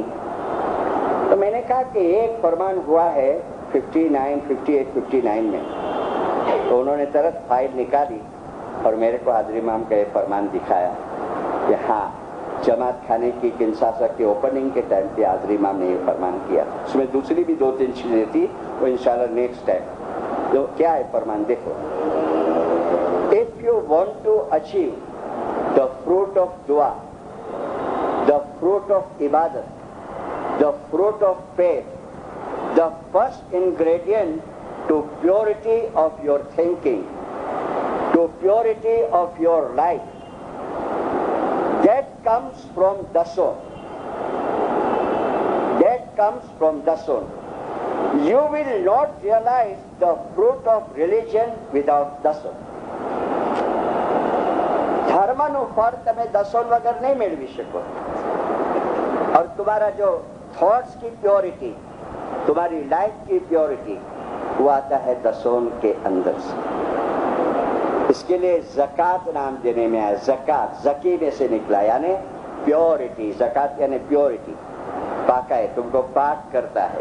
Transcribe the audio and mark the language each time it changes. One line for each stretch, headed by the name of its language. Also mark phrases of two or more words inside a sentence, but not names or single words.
Urdu: تو میں نے کہا کہ ایک فرمان ہوا ہے 59 میں، تو انہوں نے ترت فائل نکالی اور میرے کو حاضر امام کا یہ فرمان دکھایا کہ ہاں جماعت خانے کی کنشاسا کی اوپننگ کے ٹائم پہ حاضر امام نے یہ فرمان کیا۔ اس میں دوسری بھی 2-3 چیزیں تھی، وہ انشاءاللہ
English: next time.
Urdu: تو کیا ہے فرمان دیکھو،
English: if you want to achieve the fruit of dua, the fruit of ibadat, the fruit of faith, the first ingredient to purity of your thinking, to purity of your life, that comes from dason. That comes from dason. You will not realize the fruit of religion without dason.
Gujarati: ધર્મનું ફળ તમે દસોન વગર નહીં મેળવી શકો,
Urdu: اور تمہارا جو تھاٹس کی پیورٹی، تمہاری لائف کی پیورٹی، وہ آتا ہے دسون کے اندر سے۔ اس کے لیے زکوٰۃ نام دینے میں آیا، زکوٰۃ زکی میں سے نکلا، یعنی پیورٹی، زکوٰۃ یعنی پیورٹی، پاکا ہے، تم کو پاک کرتا ہے۔